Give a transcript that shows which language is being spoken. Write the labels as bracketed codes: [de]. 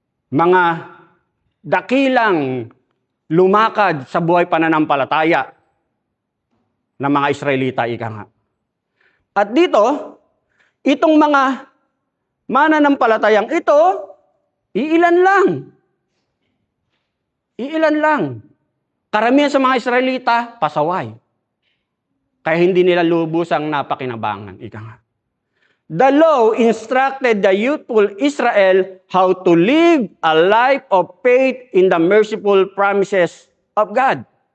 [tl] Mga dakilang lumakad sa buhay pananampalataya ng mga Israelita, ika nga. At dito, itong mga mananampalatayang ito, iilan lang. Iilan lang. Karamihan sa mga Israelita, pasaway. Kaya hindi nila lubusang napakinabangan, ika nga. [en] The law instructed the youthful Israel how to live a life of faith in the merciful promises of God.